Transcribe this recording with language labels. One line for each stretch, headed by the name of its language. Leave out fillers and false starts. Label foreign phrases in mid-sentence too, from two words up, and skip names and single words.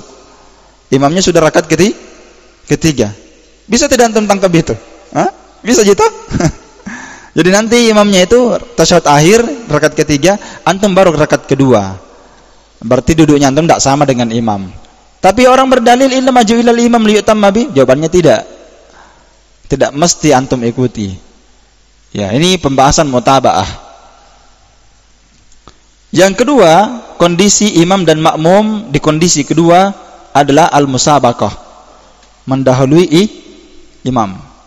Indonesian: Imamnya sudah rakaat ketiga. Bisa tidak antum tangkap itu? Bisa gitu? Jadi nanti imamnya itu tasyahud akhir rakaat ketiga, antum baru rakaat kedua. Berarti duduknya antum tidak sama dengan imam. Tapi orang berdalil
Arabic: inna maju ilal imam liyutamma bi,
Indonesian: jawabannya tidak. Tidak mesti antum ikuti. Ya, ini pembahasan mutaba'ah. Yang kedua, kondisi imam dan makmum di kondisi kedua adalah al-musabaqah, mendahului imam.